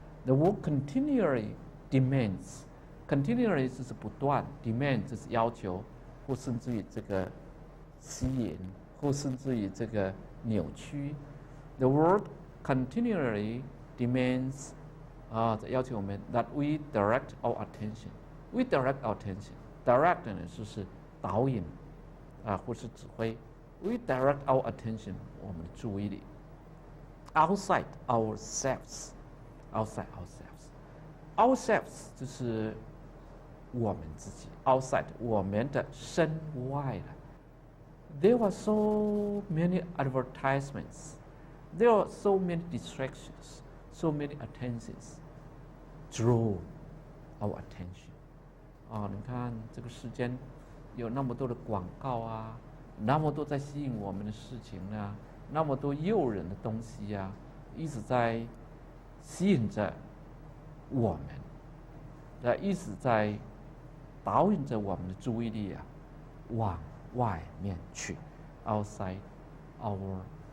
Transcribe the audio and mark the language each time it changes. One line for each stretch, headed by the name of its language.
English: The word continually demands，
Chinese: continually 就是不断 ，demand 就是要求，或甚至于这个吸引，或甚至于这个扭曲。
English: The word continually demands
Chinese: 在要求我们
English: that we direct our attention。 We direct our attention。
Chinese: direct 呢就是导引或是指挥。
English: We direct our attention，
Chinese: 我们的注意力
English: outside ourselves， outside ourselves，
Chinese: 就是我们自己
English: outside
Chinese: 我们的身外了。
English: There are so many advertisements, there are so many distractions, so many attentions draw our attention。
Chinese: 你看这个世间有那么多的广告啊。那么多在吸引我们的事情啊，那么多诱人的东西啊，一直在吸引着我们，一直在导引着我们的注意力往外面去 ，
English: outside ourselves.